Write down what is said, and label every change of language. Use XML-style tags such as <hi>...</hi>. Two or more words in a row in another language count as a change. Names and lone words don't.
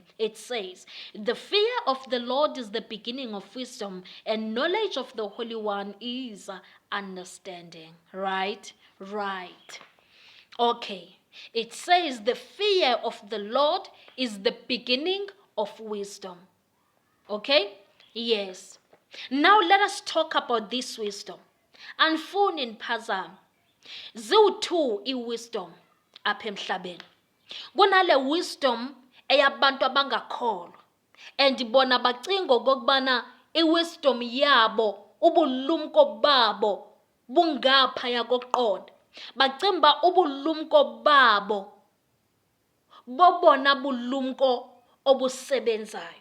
<en>It says, "The fear of the Lord is the beginning of wisdom, and knowledge of the Holy One is understanding." Right? Right. Okay. It says the fear of the Lord is the beginning of wisdom. Okay? Yes. Now let us talk about this wisdom.</en> <xh>Anifuni niphazame. Ziwu-2 i-wisdom apha emhlabeni. Kunale wisdom eyabantu abangakholwa. And bona bacinga okokubana i-wisdom yabo, ubulumko babo bungaphaya kokuqonda. Bacinga ubulumko babo bobona bulumko obusebenzayo.</xh>